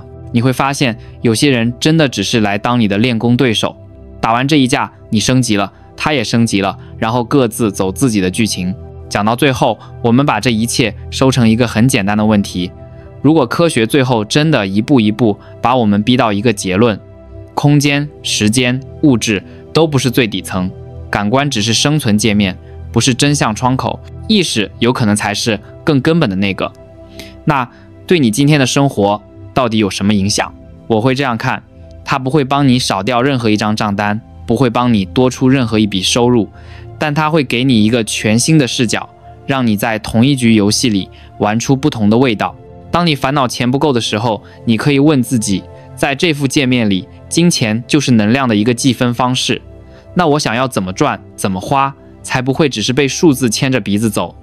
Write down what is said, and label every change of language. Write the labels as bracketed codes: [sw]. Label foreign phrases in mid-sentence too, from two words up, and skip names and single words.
[zh] 你會發現有些人真的只是來當你的練功對手，打完這一架你升級了，他也升級了，然後各自走自己的劇情。講到最後，我們把這一切收成一個很簡單的問題，如果科學最後真的一步一步把我們逼到一個結論，空間、時間、物質都不是最底層，感官只是生存界面，不是真相窗口，意識有可能才是更根本的那個。那對你今天的生活到底有什麼影響？我會這樣看，它不會幫你少掉任何一張賬單，不會幫你多出任何一筆收入，但它會給你一個全新的視角，讓你在同一局遊戲裡玩出不同的味道。當你煩惱錢不夠的時候，你可以問自己，在這副界面裡，金錢就是能量的一個計分方式，那我想要怎麼賺，怎麼花，才不會只是被數字牽着鼻子走。